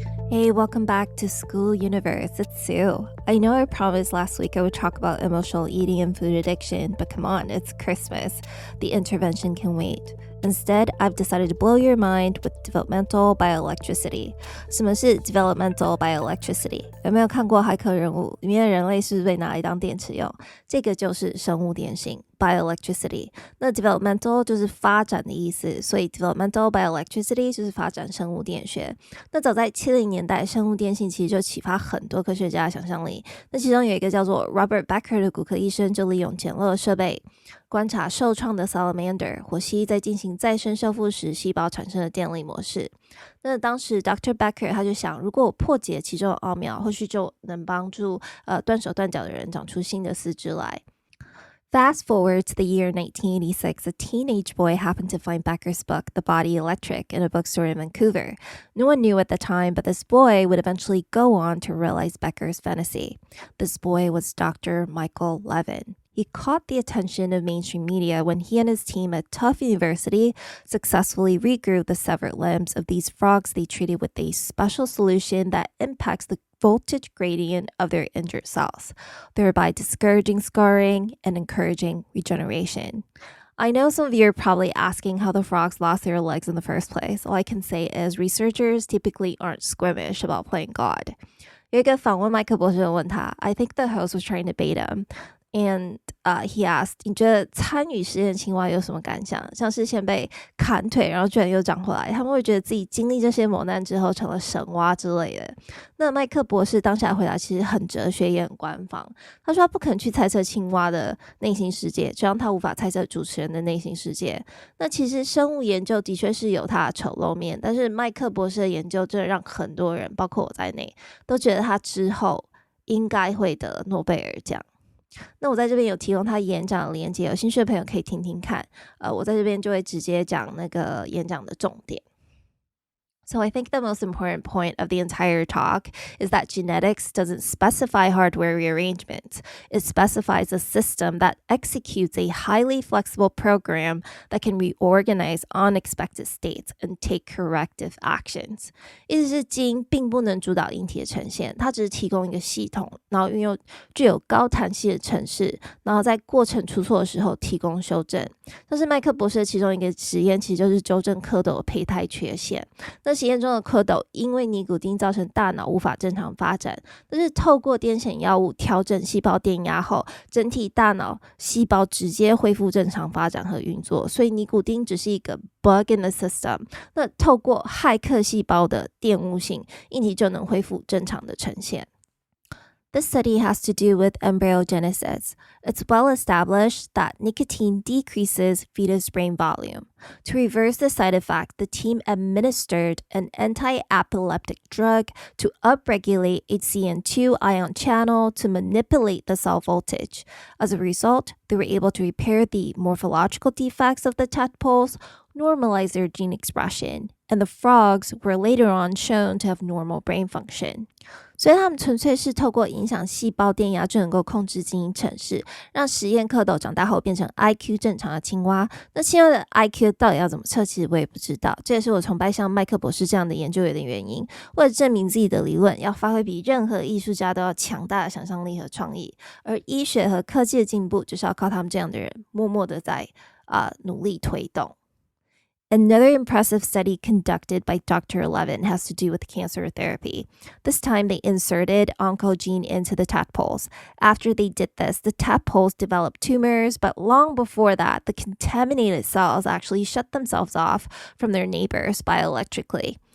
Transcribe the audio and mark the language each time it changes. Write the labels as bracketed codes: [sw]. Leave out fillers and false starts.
[en] Hey, welcome back to School Universe. It's Sue. I know I promised last week I would talk about emotional eating and food addiction, but come on, it's Christmas. The intervention can wait. Instead, I've decided to blow your mind with developmental bioelectricity. [zh] 什么是 developmental bioelectricity? 有没有看过骇客任务？里面的人类是不是被拿来当电池用？这个就是生物电性 bioelectricity。那 developmental 就是发展的意思，所以 developmental bioelectricity 就是发展生物电学。那早在70年代，生物电性其实就启发很多科学家的想象力。那其中有一个叫做 Robert Becker 的骨科医生，就利用简陋的设备观察受创的 salamander 火蜥在进行再生修复时，细胞产生的电力模式。那当时 Dr. Becker 他就想，如果我破解其中的奥妙，或许就能帮助断手断脚的人长出新的四肢来。 [en] Fast forward to the year 1986, a teenage boy happened to find Becker's book, The Body Electric, in a bookstore in Vancouver. No one knew at the time, but this boy would eventually go on to realize Becker's fantasy. This boy was Dr. Michael Levin. He caught the attention of mainstream media when he and his team at Tufts University successfully regrew the severed limbs of these frogs they treated with a special solution that impacts the voltage gradient of their injured cells, thereby discouraging scarring and encouraging regeneration. I know some of you are probably asking how the frogs lost their legs in the first place. All I can say is researchers typically aren't squeamish about playing God. [zh] 有一个访问麦克博士的问他 [en] I think the host was trying to bait him.And he asked, [zh] 你觉得参与实验青蛙有什么感想？像是先被砍腿，然后居然又长回来，他们会觉得自己经历这些磨难之后成了神蛙之类的。那麦克博士当下回答其实很哲学也很官方，他说他不肯去猜测青蛙的内心世界，就像他无法猜测主持人的内心世界。那其实生物研究的确是有它的丑陋面，但是麦克博士的研究真的让很多人，包括我在内，都觉得他之后应该会得诺贝尔奖。那我在这边有提供他演讲的连结，有兴趣的朋友可以听听看。我在这边就会直接讲那个演讲的重点。 [en] So I think the most important point of the entire talk is that genetics doesn't specify hardware rearrangement. It specifies a system that executes a highly flexible program that can reorganize unexpected states and take corrective actions. [zh] 意思是基因并不能主导因体的呈现，它只是提供一个系统，然后运用具有高弹性的程式，然后在过程出错的时候提供修正。但是麦克博士的其中一个实验其实就是纠正蝌蚪的胚胎缺陷。那实验中的蝌蚪因为尼古丁造成大脑无法正常发展，但是透过癫痫药物调整细胞电压后，整体大脑细胞直接恢复正常发展和运作，所以尼古丁只是一个 [en] bug in the system。 [zh] 那透过骇客细胞的玷污性，硬体就能恢复正常的呈现。 [en] This study has to do with embryogenesis. It's well established that nicotine decreases fetus brain volume. To reverse the side effect, the team administered an anti-epileptic drug to upregulate HCN2 ion channel to manipulate the cell voltage. As a result, they were able to repair the morphological defects of the tadpoles, normalize their gene expression, and the frogs were later on shown to have normal brain function. [zh] 所以他们纯粹是透过影响细胞电压就能够控制基因程式，让实验蝌蚪长大后变成 IQ 正常的青蛙。那青蛙的 IQ 到底要怎么测，其实我也不知道，这也是我崇拜像麦克博士这样的研究员的原因。为了证明自己的理论，要发挥比任何艺术家都要强大的想象力和创意，而医学和科技的进步就是要靠他们这样的人默默的在努力推动。 [en] Another impressive study conducted by Dr. Levin has to do with cancer therapy. This time they inserted oncogene into the tadpoles. After they did this, the tadpoles developed tumors, but long before that, the contaminated cells actually shut themselves off from their neighbors bioelectrically.